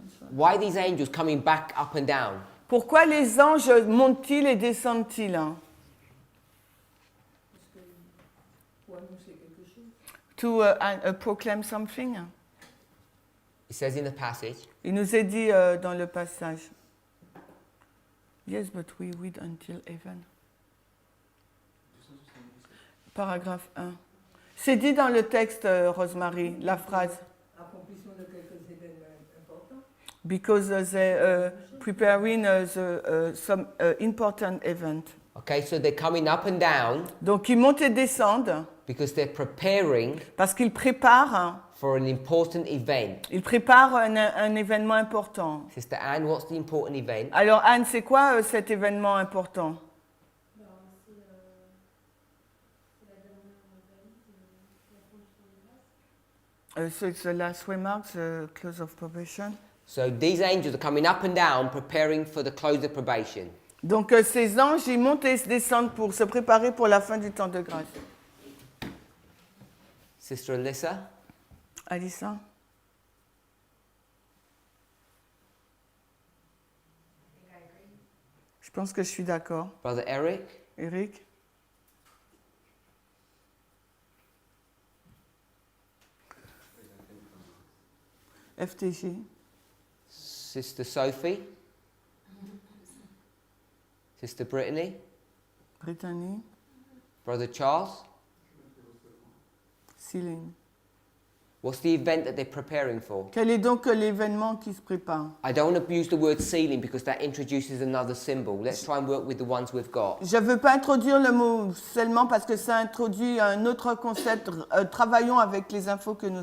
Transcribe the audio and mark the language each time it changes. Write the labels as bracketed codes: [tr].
[en] Why are these angels coming back up and down? [fr] pourquoi les anges montent-ils et descendent-ils? Pour annoncer quelque chose. [en] To proclaim something. It says in the passage, [fr] Il nous est dit dans le passage. [en] Yes, but we read until heaven. [fr] Paragraphe 1. C'est dit dans le texte, Rosemary, la phrase. Accomplissement de quelques événements importants. [en] Because they're preparing some important event. okay, so they're coming up and down [fr] Donc ils montent et descendent [en] because they're preparing [fr] parce qu'ils préparent, [en] for an important event. [fr] ils préparent un événement important. [en] Sister Anne, what's the important event? [fr] Alors Anne, c'est quoi cet événement important? [en] So it's the last remark, the close of probation. So these angels are coming up and down preparing for the close of probation. [fr] Donc ces anges, ils montent et descendent pour se préparer pour la fin du temps de grâce. [en] Sister Alyssa? Alissa? [fr] Je pense que je suis d'accord. [en] Brother Eric? Eric? FTG? Sister Sophie? Sister Brittany? Brittany? Brother Charles? Céline? What's the event that they're preparing for? [fr] Quel est donc l'événement qui se prépare? [en] I don't want to use the word sealing because that introduces another symbol. Let's try and work with the ones we've got. [fr] Je ne veux pas introduire le mot seulement parce que ça introduit un autre concept. Travaillons avec les infos que nous